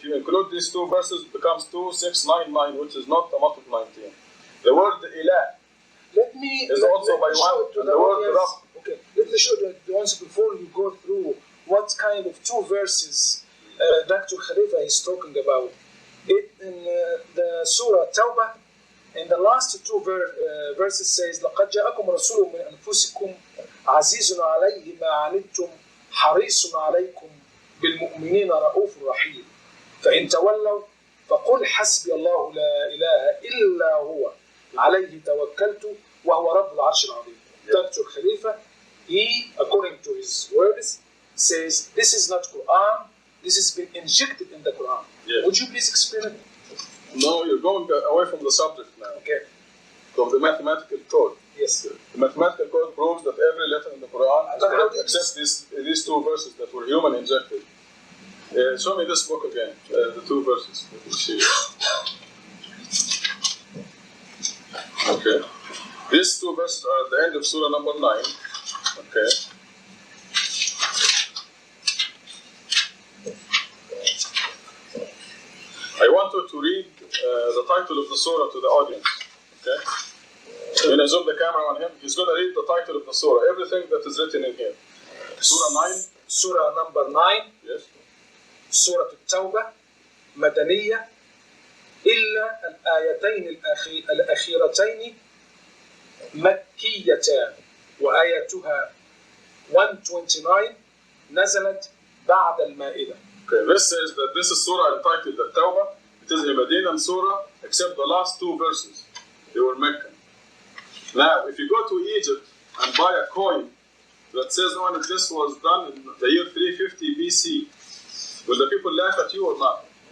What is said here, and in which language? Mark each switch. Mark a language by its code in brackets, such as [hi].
[en] If you include these 2 verses, it becomes 2,699, which is not a multiple of 19. The word Ilah is also by one. And the word Rabb. Okay, let me show the answer before you go through what kind of 2 verses Dr. Khalifa is talking about. In the Surah Tawbah, in the last 2 verses says [ar] لقد جاءكم رسول من أنفسكم عزيز عليه ما عنتم حريص عليكم بالمؤمنين رؤوف رحيم فإن تولوا فقل حسبي الله لا إله إلا هو عليه توكلت وهو رب العرش العظيم. [en] Dr. Khalifa, he, according to his words, says this is not Quran, this has been injected in the Quran. Yes. Would you please explain it? No, you're going away from the subject now. Okay. From the mathematical code. Yes. The mathematical code proves that every letter in the Quran is correct except these 2 verses that were human injected. Show me this book again, the 2 verses. Let me see. Okay. These 2 verses are at the end of Surah number 9. Okay. I want you to read the title of the surah to the audience. Okay? When I zoom the camera on him, he's going to read the title of the surah, everything that is written in here. Surah 9. Surah number 9. Yes. [ar] Surah التوبة مدنية إلا الآيتين الأخيرتين مكيتان وآياتها 129 نزلت بعد المائدة. [en] Okay, this says that this is surah entitled the Tawbah. It is a Medinan surah, except the last 2 verses. They were Meccan. Now, if you go to Egypt and buy a coin that says on it this was done in the year 350 BC, will the people laugh at you or not?